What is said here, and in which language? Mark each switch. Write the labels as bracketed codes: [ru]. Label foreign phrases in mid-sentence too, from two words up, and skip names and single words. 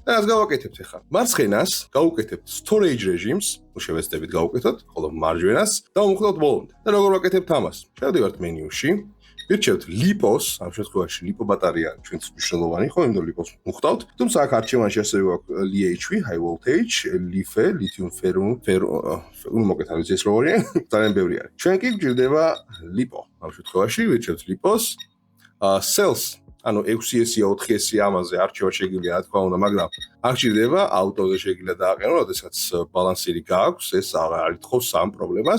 [ka] და რას გავაკეთებთ ახლა? მარცხენას გავუკეთებთ [en] storage regimes, [ka] შევეცდებით გავუკეთოთ, ხოლო მარჯვენას დავუმხტოთ ბოლომდე. და როგორ ვაკეთებთ ამას? შევდივართ მენიუში. ვირჩევთ LiPo-ს, ამ შემთხვევაში LiPo ბატარეა ჩვენთვის მნიშვნელოვანი, ხო, იმიტომ LiPo-ს ვუხტავთ. თუმცა აქ არჩევანში ასევე გვაქვს LiHV, [en] high voltage, [ka] LiFe, lithium მოკლედ არის ეს როგორია, ძალიან ბევრი არის. ჩვენ კი გვჭირდება LiPo. ამ შემთხვევაში ვირჩევთ LiPo-ს. Cells ანუ 6S-ია 4S-ია ამაზე არჩევა შეგიძლია რა თქმა უნდა, მაგრამ არ გჭირდება აუტოზე შეგიძლია დააყენო, როდესაც ბალანსირი გააქვს, ეს აღარ ითხოვს სამ პრობლემას.